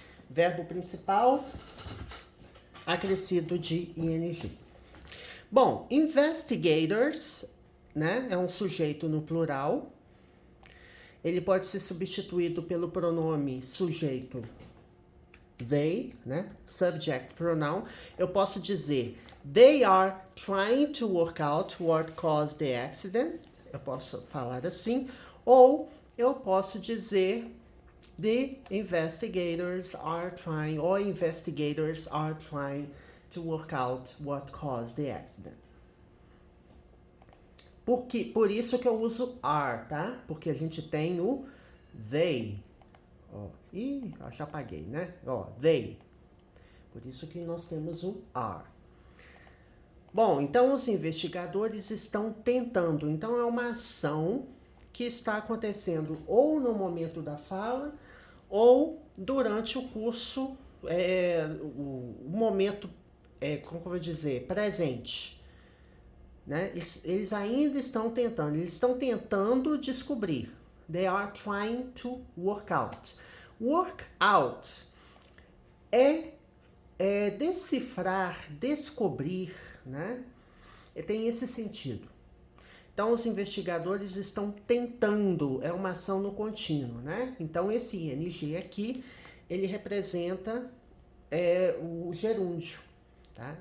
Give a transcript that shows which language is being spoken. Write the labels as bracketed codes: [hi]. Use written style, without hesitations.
[pt] Verbo principal acrescido de ing. Bom, investigators, né, é um sujeito no plural. Ele pode ser substituído pelo pronome sujeito they, né, subject pronoun. Eu posso dizer [en] they are trying to work out what caused the accident. [pt] Eu posso falar assim. Ou eu posso dizer [en] the investigators are trying, or investigators are trying to work out what caused the accident. [pt] Por isso que eu uso are, tá? Porque a gente tem o they. Ó, já apaguei, né? Ó, they. Por isso que nós temos o are. Bom, então os investigadores estão tentando. Então é uma ação que está acontecendo ou no momento da fala ou durante o curso, o momento, como eu vou dizer, presente. Né? Eles ainda estão tentando descobrir. [en] They are trying to work out. [pt] Work out é decifrar, descobrir, né? Tem esse sentido. Então, os investigadores estão tentando, é uma ação no contínuo, né? Então, esse ing aqui, ele representa o gerúndio, tá?